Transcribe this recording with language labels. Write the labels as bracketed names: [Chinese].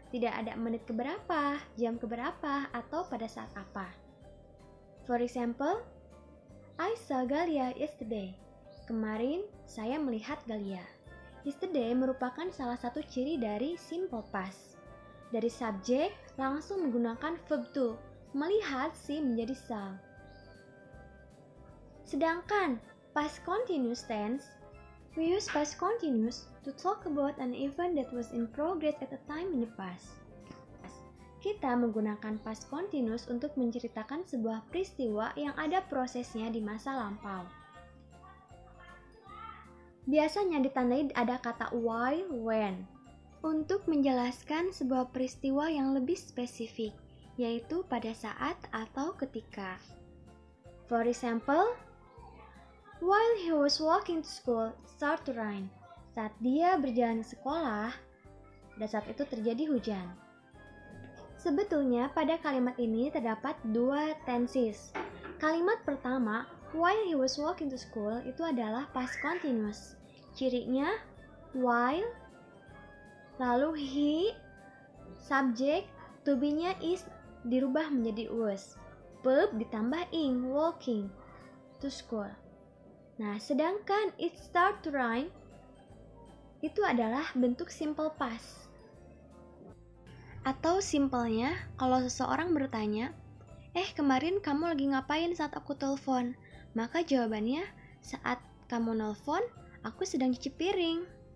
[Indonesian] Tidak ada menit keberapa, jam keberapa, atau pada saat apa. [English] For example, I saw Galia yesterday. [Indonesian] Kemarin, saya melihat Galia. Yesterday merupakan salah satu ciri dari simple past. Dari subjek, langsung menggunakan verb to, melihat see menjadi saw. [English] Sedangkan past continuous tense, we use past continuous to talk about an event that was in progress at a time in the past. [Indonesian] Kita menggunakan past continuous untuk menceritakan sebuah peristiwa yang ada prosesnya di masa lampau. Biasanya ditandai ada kata while, when, untuk menjelaskan sebuah peristiwa yang lebih spesifik, yaitu pada saat atau ketika. [English] For example, while he was walking to school, it started to rain. [Indonesian] Saat dia berjalan ke sekolah, dan saat itu terjadi hujan. Sebetulnya pada kalimat ini terdapat dua tenses. Kalimat pertama, [English] while he was walking to school, [Indonesian] itu adalah [English] past continuous. [Indonesian] Cirinya while, lalu he, subjek, to be-nya is dirubah menjadi was. [English] Verb [Indonesian] ditambah [English] ing, walking to school. [Indonesian] Nah, sedangkan [English] it start to rain [Indonesian] itu adalah bentuk [English] simple past. [Indonesian] Atau simpelnya, kalau seseorang bertanya, kemarin kamu lagi ngapain saat aku telepon? Maka jawabannya, saat kamu nelpon, aku sedang cuci piring.